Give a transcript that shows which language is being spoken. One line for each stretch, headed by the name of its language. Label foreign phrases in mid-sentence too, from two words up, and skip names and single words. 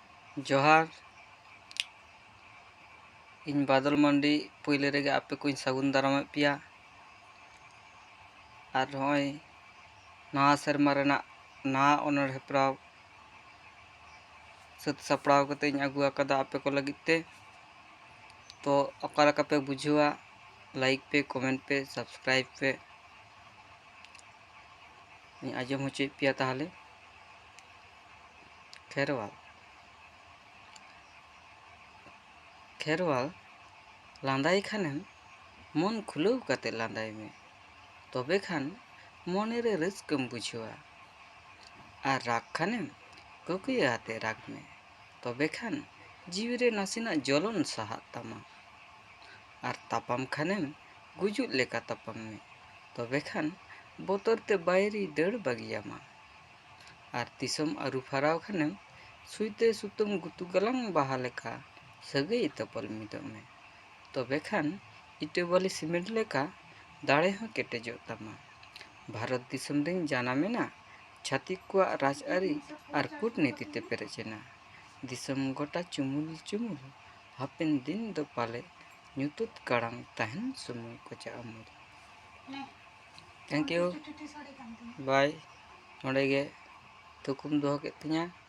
Santali: जोहार इन बादल मंडी पहले रेगे आपे को सागुन दाराम पिया और नय नवा सेरमा नवा ऑनर हेपराव सत सपड़ाव कते अगू आकादा आपे को लगिते तो अकालका पे बुझुआ लाइक पे कमेंट पे सब्सक्राइब पे आजम होचे पिया ताहले खेरवाल लांदाई खानेम मन खुलव कते लांदाई में तबे खान मने रे रस्कम बुझुआ और राग खानेम ककुया आते राग में तबे खान जीवी रे नासिना जलन सहा तमा और तापाम खानेम गुजुत लेका तापाम में तबे खान बोतर ते बायरी दड़ बगियामा और तिसम आरु फराव खानेम सुईते सुतम गुतु गलांग बाहा लेका सगई तपल मिदो में तबे खान इटे वाली सीमेंट लेका दाड़े हो केटेजो तमा भारत दिसम दिन जाना मेना छातिक को राजआरी और कूटनीति ते पेरेचेना दिसम गोटा चुमुल चुमुल हापेन दिन दो पाले ᱧᱩᱛᱩᱛ ᱠᱟᱲᱟᱝ ᱛᱟᱦᱮᱱ ᱥᱩᱢᱩᱝ ᱠᱚᱪᱟ ᱟᱢᱩᱞ
English: thank you bye
Santali: नोडे गे तुकुम दोहो केद तिᱧᱟ